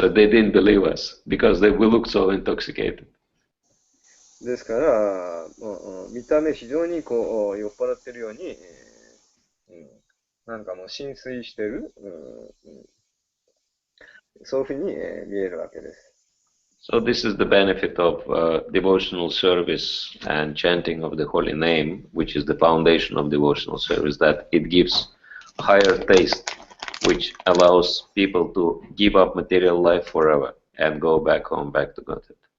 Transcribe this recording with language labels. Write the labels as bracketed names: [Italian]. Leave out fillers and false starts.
[English] So they didn't believe us because we looked so intoxicated. [Japanese] ですから、見た目非常に酔っ払ってるように、なんかもう浸水してる、そういうふうに見えるわけです。 [English] So this is the benefit of devotional service and chanting of the holy name, which is the foundation of devotional service, that it gives higher taste, which allows people to give up material life forever and go back home, back to Godhead.